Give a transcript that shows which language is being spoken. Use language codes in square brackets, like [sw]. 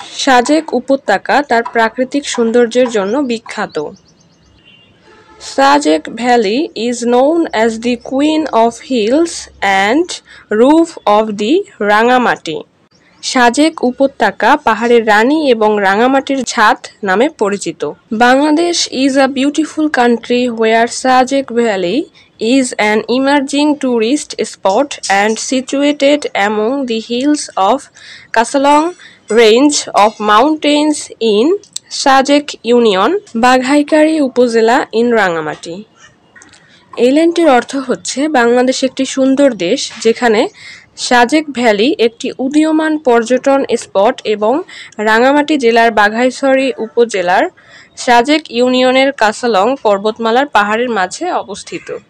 [bn] সাজেক উপত্যকা তার প্রাকৃতিক সৌন্দর্যের জন্য বিখ্যাত। [en] Sajek valley is known as the queen of hills and roof of the Rangamati. [bn] Sajek উপত্যকা পাহাড়ের রানী এবং রাঙামাটির ছাদ নামে পরিচিত। [en] Bangladesh is a beautiful country where Sajek valley is an emerging tourist spot and situated among the hills of Kasalong range of mountains in Sajek Union, Baghaichhari upazila in Rangamati. [bn] এই লাইনটির অর্থ হচ্ছে বাংলাদেশ একটি সুন্দর দেশ, যেখানে সাজেক ভ্যালি একটি উদীয়মান পর্যটন স্পট এবং রাঙামাটি জেলার বাঘাইছড়ি উপজেলার সাজেক ইউনিয়নের কাসালং পর্বতমালার পাহাড়ের মাঝে অবস্থিত।